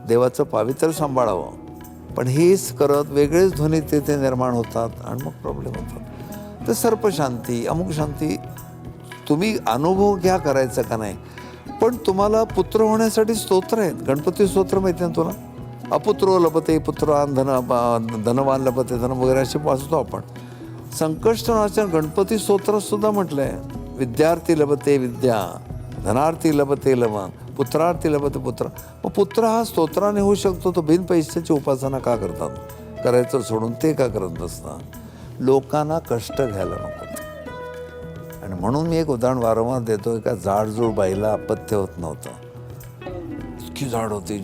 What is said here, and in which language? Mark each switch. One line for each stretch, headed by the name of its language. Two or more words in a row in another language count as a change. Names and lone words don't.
Marathi: देवाचं पावित्र्य सांभाळावं, पण हेच करत वेगळेच ध्वनी तिथे निर्माण होतात आणि मग प्रॉब्लेम होतात. तर सर्पशांती अमुक शांती तुम्ही अनुभव घ्या करायचं का नाही. पण तुम्हाला पुत्र होण्यासाठी स्तोत्र आहेत. गणपती स्तोत्र माहिती आहे तुला?
Sanskrit: अपुत्रो लभते पुत्रान धनवान लभते धन
Marathi: वगैरे असे वाचतो आपण. संकष्टनाशन गणपती स्तोत्रात सुद्धा म्हटलं आहे,
Sanskrit: विद्यार्थी लभते विद्या, धनार्थी लभते लवन, पुत्रार्थी लभते पुत्र.
Marathi: मग पुत्र हा स्तोत्राने होऊ शकतो, तो बिन पैशाची उपासना का करतात? करायचं सोडून ते का करत नसतात? लोकांना कष्ट घ्यायला नको. आणि म्हणून मी एक उदाहरण वारंवार देतो. एका जाडजूड बाईला अपत्य होत नव्हतं, इतकी जाड होती.